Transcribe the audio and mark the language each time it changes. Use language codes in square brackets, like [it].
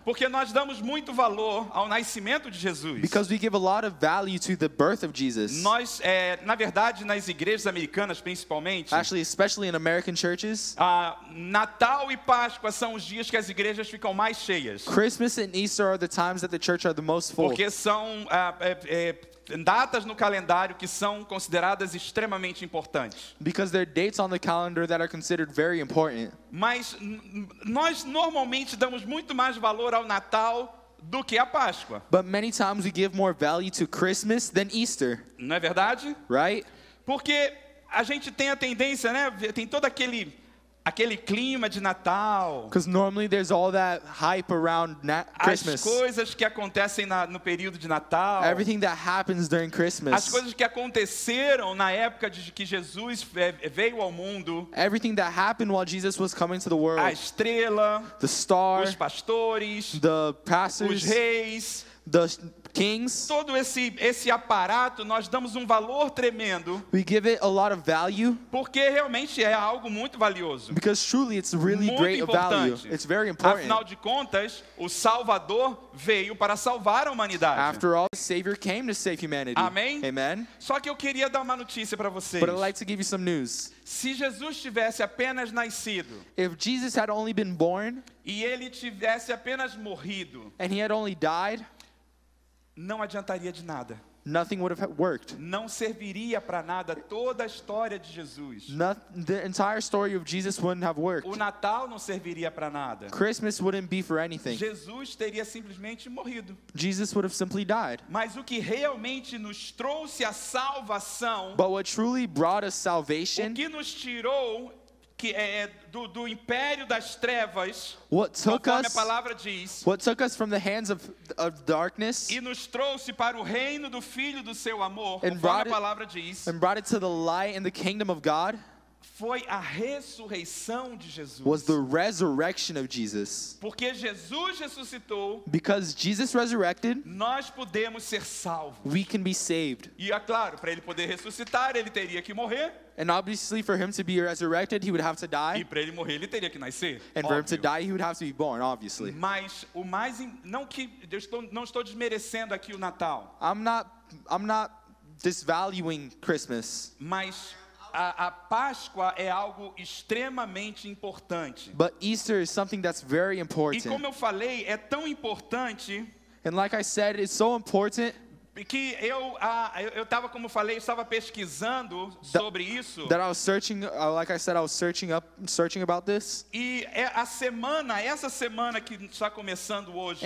[pt] Porque nós damos muito valor ao nascimento de Jesus. [en] Because we give a lot of value to the birth of Jesus. [pt] Nós, na verdade, nas igrejas americanas principalmente, [en] Actually, especially in American churches, [pt] Natal e Páscoa são os dias que as igrejas ficam mais cheias. [en] Christmas and Easter are the times that the church are the most full. [pt] Porque são datas no calendário que são consideradas extremamente importantes. [en] Because they're dates on the calendar that are considered very important. [pt] Mas nós normalmente damos muito mais valor ao Natal do que à Páscoa. [en] But many times we give more value to Christmas than Easter, [pt] Não é verdade? [en] right? [pt] Porque a gente tem a tendência, né? Tem todo aquele clima de Natal. [en] Because normally there's all that hype around [pt] As [en] Christmas. [pt] coisas que acontecem no período de Natal. [en] Everything that happens during [pt] As [en] Christmas. [pt] coisas que aconteceram na época de que Jesus veio ao mundo. [en] Everything that happened while Jesus was coming to the [pt] A [en] world. [pt] estrela, [en] The star, [pt] os pastores, [en] the [pt] os [en] pastors, [pt] reis. [en] the kings. [pt] Todo esse aparato, nós damos um valor tremendo, [en] We give it a lot of value [pt] porque realmente é algo muito valioso. [en] because truly it's really [pt] Muito [en] great of value. [pt] importante. [en] It's very important. [pt] Afinal de contas, o Salvador veio para salvar a humanidade. [en] After all, the Savior came to save humanity. [pt] Amém? [en] Amen. [pt] Só que eu queria dar uma notícia para vocês. [en] But I'd like to give you some news. [pt] Se Jesus tivesse apenas nascido [en] If Jesus had only been born [pt] e ele tivesse apenas morrido, [en] and he had only died, [pt] não adiantaria de nada. [en] nothing would have worked. [pt] Não serviria para nada toda a história de Jesus. [en] The entire story of Jesus wouldn't have worked. [pt] O Natal não serviria para nada. [en] Christmas wouldn't be for anything. [pt] Jesus teria simplesmente morrido. [en] Jesus would have simply died. [pt] Mas o que realmente nos trouxe a salvação, [en] But what truly brought us [pt] o [en] salvation, [pt] que nos tirou do império das trevas, [en] what took [pt] conforme a [en] us [pt] palavra diz, [en] from the hands of darkness [pt] e nos trouxe para o reino do Filho do seu amor, [en] And [pt] conforme [en] brought [pt] a [en] it- [pt] palavra diz, [en] and brought it to the light and the kingdom of God [pt] foi a ressurreição de Jesus. [en] was the resurrection of Jesus. [pt] Porque Jesus ressuscitou, [en] Because Jesus resurrected, [pt] nós podemos ser salvos. [en] we can be saved. [pt] E é claro, para ele poder ressuscitar, ele teria que morrer. [en] And obviously for him to be resurrected, he would have to [pt] E [en] die. [pt] para ele morrer, ele teria que nascer. [en] And for him to [pt] óbvio. [en] die, he would have to be born, obviously. [pt] Mas o mais não estou desmerecendo aqui o Natal, [en] I'm not disvaluing Christmas, [pt] mas a Páscoa é algo extremamente importante. [en] but Easter is something that's very [pt] E [en] important. [pt] como eu falei, é tão importante [en] And like I said, it's so important [pt] que eu estava, como falei, estava pesquisando sobre isso. [en] that I was searching, like I said, I was searching about this. [pt] E essa semana que está começando hoje,